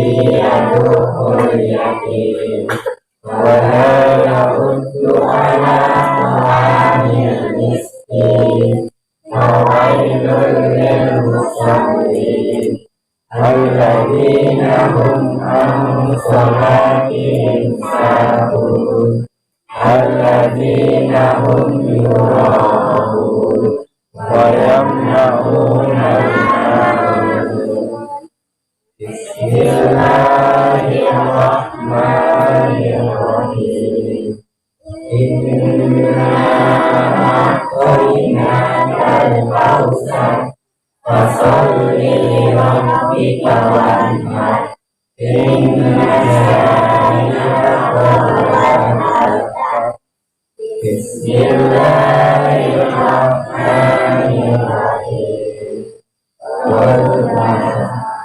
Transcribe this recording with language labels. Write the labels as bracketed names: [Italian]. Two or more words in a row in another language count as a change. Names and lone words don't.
[Arabic] يدع اليتيم ولا يحض على طعام المسكين وويل للمصلين الذين هم عن صلاتهم ساهون الذين هم يراءون ويمنعون المعروف. بسم الله الرحمن الرحيم. إنا أعطيناك الكوثر فصل لربك وانحر. إن شانئك هو الأبتر. بسم الله الرحمن الرحيم. والعصر.